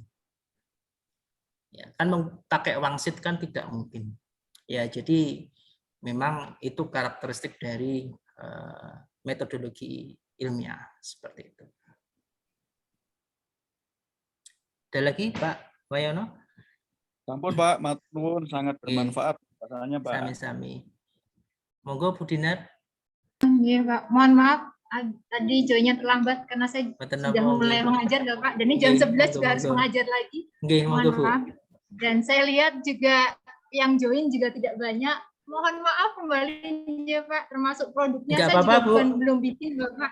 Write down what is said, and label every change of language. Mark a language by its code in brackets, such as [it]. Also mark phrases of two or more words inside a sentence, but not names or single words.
[id] Ya, kan pakai wangsit kan tidak mungkin. Ya, jadi memang itu karakteristik dari metodologi ilmiah seperti itu. Ada lagi Pak Wayono? Sampun Pak, matur sangat bermanfaat rasanya Pak. Sami-sami. Monggo Bu Dinar. Iya Pak, mohon maaf tadi joinnya terlambat karena saya sudah mulai mengajar nggak Pak, dan ini jam 11 juga harus mengajar lagi. Mohon maaf. Dan saya lihat juga yang join juga tidak banyak. Mohon maaf kembali ya Pak, termasuk produknya saya juga belum bikin Bapak.